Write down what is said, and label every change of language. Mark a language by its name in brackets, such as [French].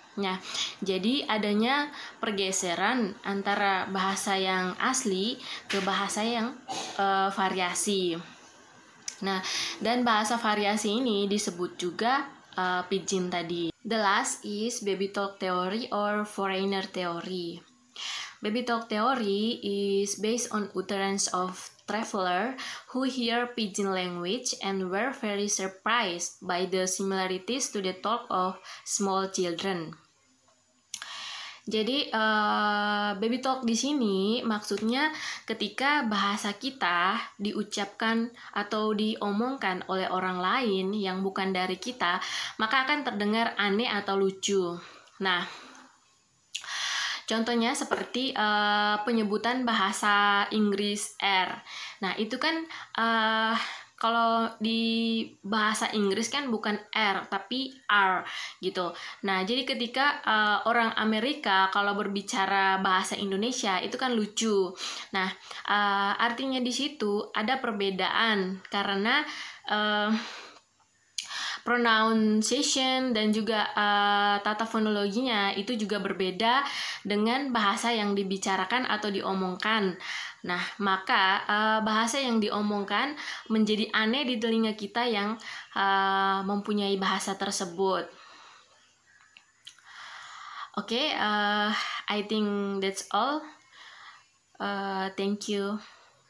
[Indonesian] Nah, jadi adanya pergeseran antara bahasa yang asli ke bahasa yang variasi. Nah, dan bahasa variasi ini disebut juga pidgin tadi. [English] The last is baby talk theory or foreigner theory. Baby talk theory is based on utterance of traveler who hear pidgin language and were very surprised by the similarities to the talk of small children. [Indonesian] Jadi baby talk di sini maksudnya ketika bahasa kita diucapkan atau diomongkan oleh orang lain yang bukan dari kita, maka akan terdengar aneh atau lucu. Nah, contohnya seperti penyebutan bahasa Inggris R. Nah, itu kan kalau di bahasa Inggris kan bukan R tapi R gitu. Nah, jadi ketika orang Amerika kalau berbicara bahasa Indonesia itu kan lucu. Nah, artinya di situ ada perbedaan karena pronunciation dan juga tata fonologinya itu juga berbeda dengan bahasa yang dibicarakan atau diomongkan. Nah, maka bahasa yang diomongkan menjadi aneh di telinga kita yang mempunyai bahasa tersebut. [English] Oke, I think that's all. Thank you.